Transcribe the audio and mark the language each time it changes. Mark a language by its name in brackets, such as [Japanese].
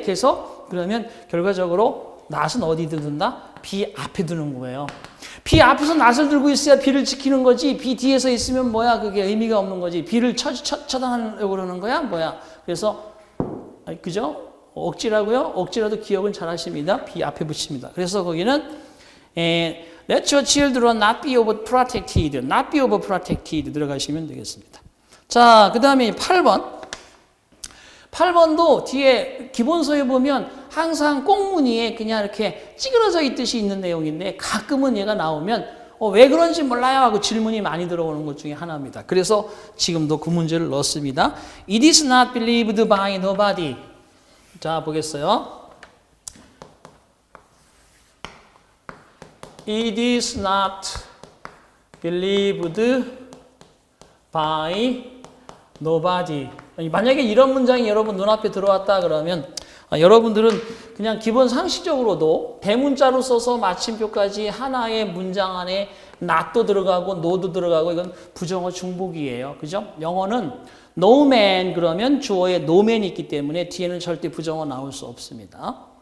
[Korean] 그래서 그러면 결과적으로 not은 어디 둔다? be 앞에 두는 거예요. be 앞에서 not을 들고 있어야 be를 지키는 거지. be 뒤에서 있으면 뭐야? 그게 의미가 없는 거지. be를 처단하려고 그러는 거야? 뭐야? 그래서 그죠? 억지라고요? 억지라도 기억은 잘 하십니다. be 앞에 붙입니다. 그래서 거기는 [English] let your children not be overprotected. not be overprotected [Korean] 들어가시면 되겠습니다. 자, 그 다음에 8번. 8번도 뒤에 기본서에 보면 항상 꽁무니에 그냥 이렇게 찌그러져 있듯이 있는 내용인데 가끔은 얘가 나오면 왜 그런지 몰라요 하고 질문이 많이 들어오는 것 중에 하나입니다. 그래서 지금도 그 문제를 넣었습니다. [English] It is not believed by nobody. [Korean] 자, 보겠어요. [English] It is not believed by nobody. [Korean] 만약에 이런 문장이 여러분 눈앞에 들어왔다 그러면 여러분들은 그냥 기본 상식적으로도 대문자로 써서 마침표까지 하나의 문장 안에 not도 들어가고 no도 들어가고 이건 부정어 중복이에요. 그죠? 영어는 no man 그러면 주어에 no man이 있기 때문에 뒤에는 절대 부정어 나올 수 없습니다.